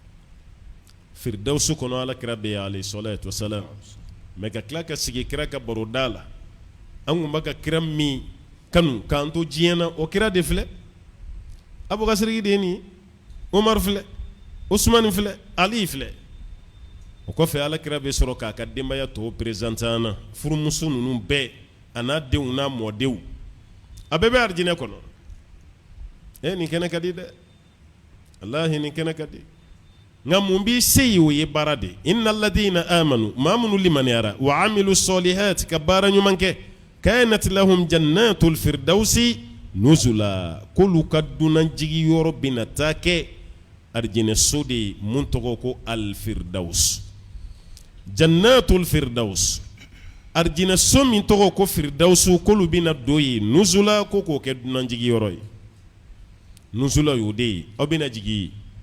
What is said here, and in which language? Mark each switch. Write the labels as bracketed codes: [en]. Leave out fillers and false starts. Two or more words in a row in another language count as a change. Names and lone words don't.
[bm] firdawsu kɔnɔ ala kira bɛ yen [ar] عليه الصلاة والسلام [bm] mɛ ka tila ka sigi kira ka baroda la an tun bɛ ka kira min kanu k'an to diɲɛ na o kira de filɛ abubakar de ye nin ye umar filɛ usman filɛ ali filɛ o kɔfɛ ala kira bɛ sɔrɔ k'a ka denbaya tɔw présenté an na furumuso ninnu bɛɛ a n'a denw n'a mɔdenw a bɛɛ bɛ arijinɛ kɔnɔ nin kɛnɛ ka di dɛ wallahi nin kɛnɛ ka di nka mun b'i se ye o ye baara de [ar] إن الذين آمنوا [bm] maa minnu limaniyara [ar] وعملوا الصالحات [bm] ka baara ɲuman kɛ [ar] كانت لهم جنات الفردوس نزلا [bm] k'olu ka dunanjigi yɔrɔ bɛna taa kɛ arijinɛso de ye mun tɔgɔ ko [ar] الفردوس جنة الفردوس [bm] arijinɛso min tɔgɔ ko firdausu k'olu bɛna don ye nuzula ko k'o kɛ dunanjigi yɔrɔ ye nuzula y'o de ye aw bɛna jigi ye